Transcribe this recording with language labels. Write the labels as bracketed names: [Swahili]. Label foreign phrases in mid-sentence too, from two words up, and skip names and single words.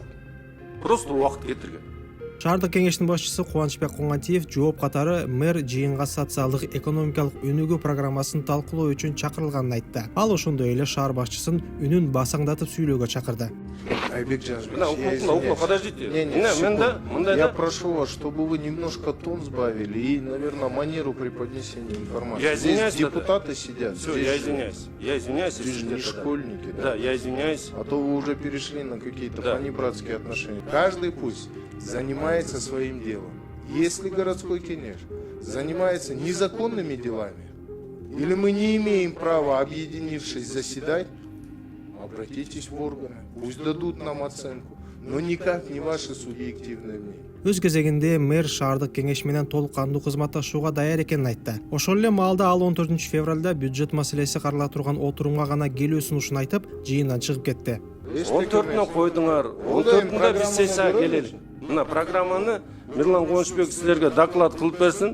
[Kyrgyz] Просто убакыт кетирген. Шаардык кеңештин башчысы Кубанычбек Коңгантиев жооп катары мэр жыйынга социалдык экономикалык өнүгүү программасын талкуулоо үчүн чакырылганын айтты. Ал ошондой эле шаар башчысын үнүн басаңдатып сүйлөөгө чакырды. [Russian] Айбек Жаныбекович, Подождите. Я прошу вас, чтобы вы немножко тон сбавили и, наверное, манеру при поднесении информации. Я извиняюсь. Здесь депутаты сидят. Все, я извиняюсь. Я извиняюсь. Вы же не школьники, да? Да, я извиняюсь. А то вы уже перешли на какие-то Да. понебратские отношения. Каждый пусть занимается своим делом. Если городской кенеш занимается незаконными делами, или мы не имеем права, объединившись, заседать, обратитесь в органы, пусть дадут нам оценку, но никак не ваши субъективные мнения. [Kyrgyz] Өз кезегинде мэр шаардык кеңеш менен толук кандуу кызматташууга даяр экенин айтты. Ошол эле маалда ал 14 февралда бюджет маселеси карала турган отурумга гана келүү сунушун айтып, жыйындан чыгып кетти. 14-нө койдуңар, 14-нда биз сессияга келели. Мына программаны Мирлан Кубанычбек силерге доклад кылып берсин.